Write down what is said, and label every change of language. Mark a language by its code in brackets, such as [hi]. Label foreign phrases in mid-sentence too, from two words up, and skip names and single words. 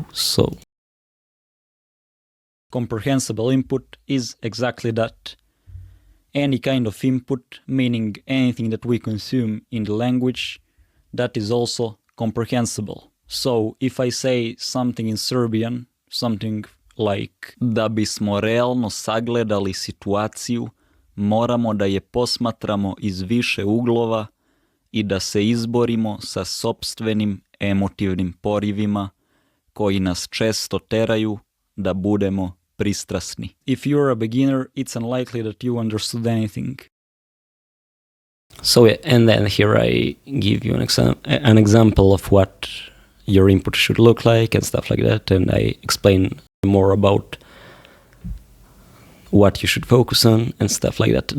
[en] So comprehensible input is exactly that. Any kind of input, meaning anything that we consume in the language, that is also comprehensible. So if I say something in Serbian, something like [sr] da bismo realno sagledali situaciju, moramo da je posmatramo iz više uglova i da se izborimo sa sopstvenim emotivnim porivima koji nas često teraju da budemo pristrasni. [en] If you're a beginner, it's unlikely that you understood anything. So yeah, and then here I give you an example of what your input should look like and stuff like that, and I explain more about what you should focus on and stuff like that.